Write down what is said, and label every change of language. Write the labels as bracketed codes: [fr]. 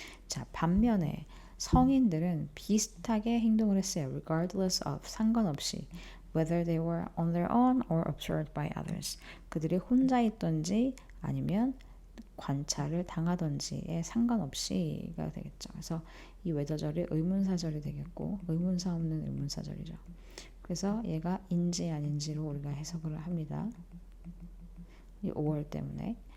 [ko] 자, 반면에 성인들은 비슷하게 행동을 했어요. [en] regardless of, [ko] 상관없이 [en] whether they were on their own or observed by others. [ko] 그들이 혼자 있던지 아니면 관찰을 당하던지에 상관없이가 되겠죠. 그래서 이 whether절이 의문사절이 되겠고 의문사 없는 의문사절이죠. 그래서 얘가 인지 아닌지로 우리가 해석을 합니다. 이 5월 때문에.